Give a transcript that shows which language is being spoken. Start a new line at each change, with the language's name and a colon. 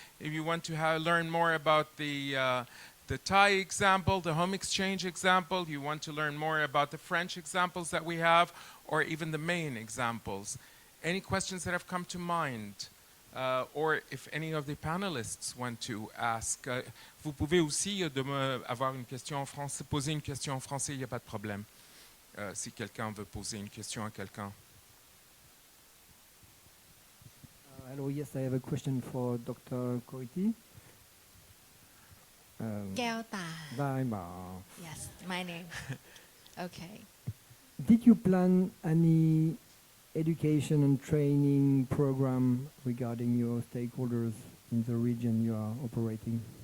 English: If you want to learn more about the Thai example, the HomeExchange example, you want to learn more about the French examples that we have, or even the main examples. Any questions that have come to mind? Or if any of the panelists want to ask.
French: Vous pouvez aussi avoir une question en français, poser une question en français, il n'y a pas de problème. Si quelqu'un veut poser une question à quelqu'un.
English: Hello, yes, I have a question for Dr. Koiti. แก้วตา Yes, my name. Okay. Did you plan any education and training program regarding your stakeholders in the region you are operating?